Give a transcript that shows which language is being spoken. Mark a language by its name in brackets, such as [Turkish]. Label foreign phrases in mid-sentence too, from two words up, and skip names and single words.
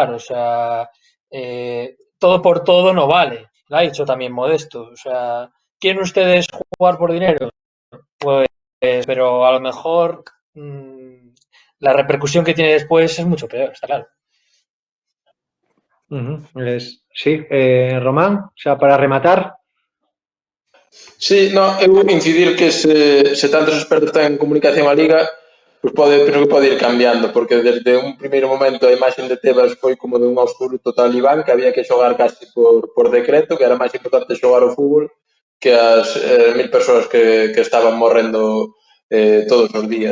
[Spanish] O sea, todo por todo no vale. Lo ha dicho también Modesto. O sea, ¿quieren ustedes jugar por dinero? Pues, pero a lo mejor la repercusión que tiene después es mucho peor, está claro. Sí, Román, o sea, para rematar. [Galician] Sí, no, eu incidir que se tantos expertos ten en comunicación a Liga, pues penso que pode ir cambiando, porque desde un primeiro momento a imaxe de Tebas foi como de un absoluto talibán, que había que xogar casi por decreto, que era máis importante xogar o fútbol que as 1000 persoas que estaban morrendo todos os días.